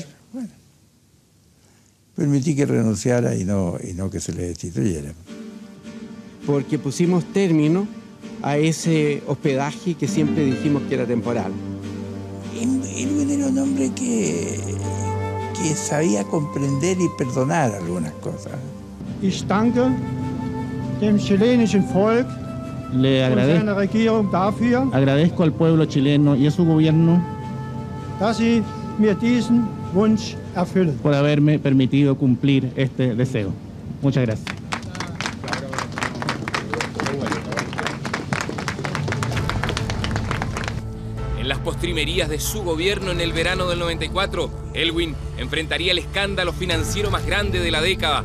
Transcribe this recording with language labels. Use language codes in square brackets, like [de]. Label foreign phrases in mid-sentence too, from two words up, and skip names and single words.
[es] Bueno, permití que renunciara y no que se le destituyera. Porque pusimos término a ese hospedaje que siempre dijimos que era temporal. Él era un hombre que sabía comprender y perdonar algunas cosas. [de] Ich danke dem chilenischen Volk [es] Le agradezco al pueblo chileno y a su gobierno [de] dass sie mir diesen Wunsch erfüllen. [es] por haberme permitido cumplir este deseo. Muchas gracias. En las postrimerías de su gobierno en el verano del 94, Elwin enfrentaría el escándalo financiero más grande de la década.